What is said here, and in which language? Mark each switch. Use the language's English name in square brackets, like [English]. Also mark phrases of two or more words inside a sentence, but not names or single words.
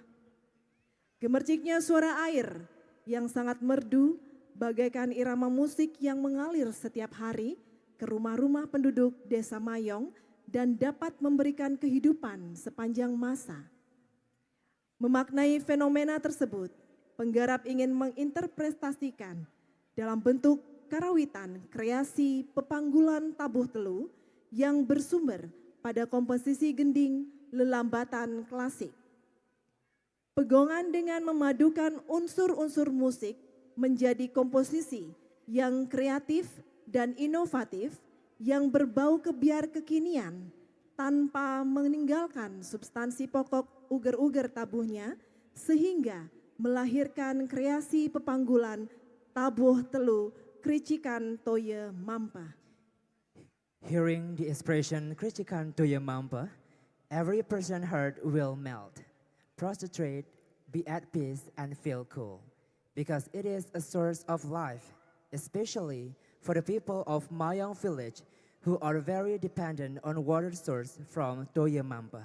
[Indonesian] Gemerciknya suara air yang sangat merdu bagaikan irama musik yang mengalir setiap hari ke rumah-rumah penduduk Desa Mayong dan dapat memberikan kehidupan sepanjang masa. Memaknai fenomena tersebut, penggarap ingin menginterpretasikan dalam bentuk karawitan kreasi pepanggulan tabuh telu yang bersumber pada komposisi gending lelambatan klasik. Pegongan dengan memadukan unsur-unsur musik menjadi komposisi yang kreatif dan inovatif yang berbau kebiar kekinian tanpa meninggalkan substansi pokok uger-uger tabuhnya sehingga melahirkan kreasi pepanggulan tabuh telu kricikan toye mampa. [English] Hearing the expression kricikan toye mampa, every person heard will melt, prostrate, be at peace and feel cool. Because it is a source of life, especially for the people of Mayong village who are very dependent on water source from Toye Mampa.